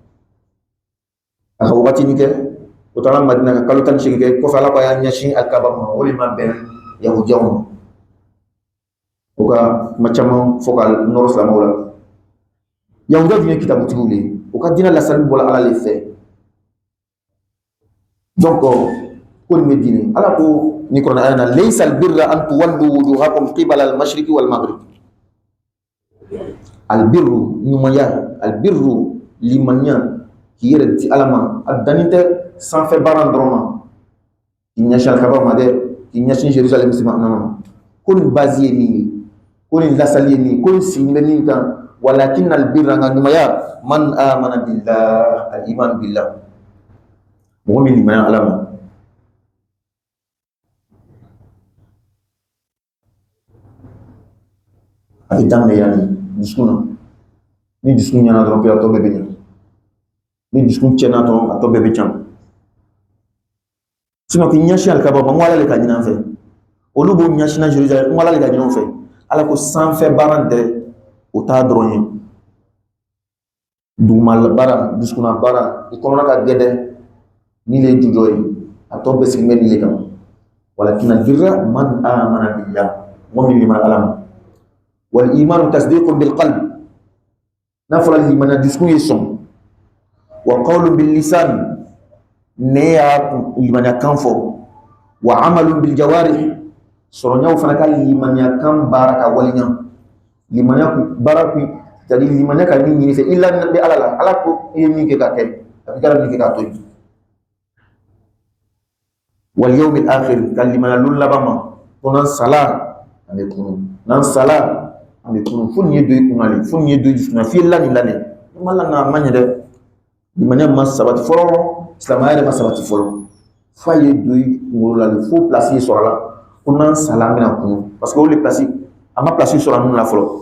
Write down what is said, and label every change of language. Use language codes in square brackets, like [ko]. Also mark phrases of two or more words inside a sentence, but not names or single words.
[bm] a ka wagatini kɛ o taara Madina ka kalo 18 kɛ kɔfɛ ala ko a y'a ɲɛsin alikaba ma o de ma bɛn yahudiyaw ma o ka kuma caman fɔ ka nɔrɔ silamɛw la yahudiyaw dun ye kitabutigiw le ye o ka diinɛ lasali bɔra ala le fɛ donc ko nin bɛ diinɛ ala ko ni kɔnɔ aya na [ar] ليس البر أن تولوا وجوهكم قبل المشرق والمغرب [bm] albirru ɲumanya albirru limaniya k'i yɛrɛ di ala ma a danni tɛ sanfɛ baara dɔrɔn ma k'i ɲɛsin alikaba ma dɛ k'i ɲɛsin Jérusalem sima ma ko nin base ye min ye ko nin lasali ye min ye ko nin sigin bɛ min kan walakin albirra nka ɲumanya [ar] من آمن بالله الإيمان بالله [bm] mɔgɔ min limaniya Ala ma a bɛ daminɛ yanni dusukun na. Ni dusukun ɲɛna dɔrɔn a tɔ bɛɛ bɛ ɲɛ. Ni dusukun tiɲɛna dɔrɔn a tɔ bɛɛ bɛ tiɲɛ. Sinon k'i ɲɛsin alikaba ma, n ko Ala le ka ɲin'an fɛ. Olu b'o ɲɛsinna Jérusalem, n ko Ala le ka ɲin'an fɛ. Ala ko sanfɛ baara tɛ o t'a dɔrɔn ye. Dugumala baara, dusukunna baara, i kɔnɔna ka gɛdɛ ni le ye jujɔ ye, a tɔ bɛɛ sigilen bɛ nin le kan. [ar] ولكن البر من آمن بالله, [bm] mɔgɔ min limaniya Ala ma. [ar] والإيمان تصديق بالقلب, [bm] n'a fɔra limaniya dusukun ye sɔn. [ar] وقول باللسان, [bm] ne y'a limaniya kan fɔ. [ar] وعمل بالجوارح, [bm] sɔrɔɲaw fana ka limaniya kan baara ka waliɲa. Limaniya baara kun, c'est-à-dire limaniya ka min ɲini fɛ, i lamina bɛ Ala la, Ala ko i ye min kɛ ka kɛ, a bɛ kɛ min kɛ k'a to yen. [ar] واليوم الآخر, [bm] ka limaniya lon laban ma, ko n'an sala an bɛ kunu, n'an sala an bɛ kunu, fo nin ye don i kunna de, fo nin ye don i dusukun na, f'i ye la nin la de. Ni ma la nka a ma ɲɛ dɛ. Limaniya ma sabati fɔlɔ, silamɛya yɛrɛ ma sabati fɔlɔ, f'a ye don i kunkolo la de, fo place ye sɔrɔ a la, ko n'an sala an bɛna kunu, [fr] parce que [bm] o de place a ma place sɔrɔ ninnu la fɔlɔ.